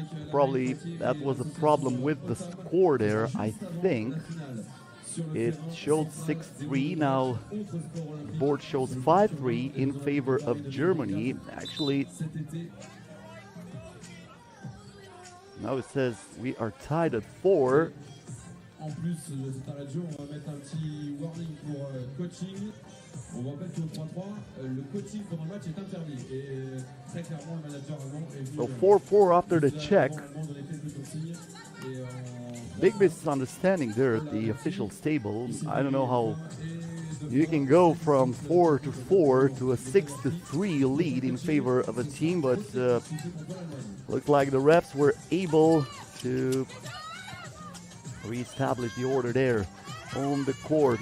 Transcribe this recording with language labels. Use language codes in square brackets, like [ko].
[en] Probably that was a problem with the score there. I think it showed 6-3. Now the board shows 5-3 in favor of Germany. Actually, now it says we are tied at 4. [fr] En plus de cet arrêt de jeu, on va mettre un petit warning pour coaching. On va rappeler qu'au 3-3, le coaching pendant le match est interdit. Et très clairement, le manager avant est venu. [en] So 4-4 after the check. Big misunderstanding there at the officials table. I don't know how you can go from 4-4 to a 6-3 lead in favor of a team, but looks like the refs were able to reestablish the order there. on the court.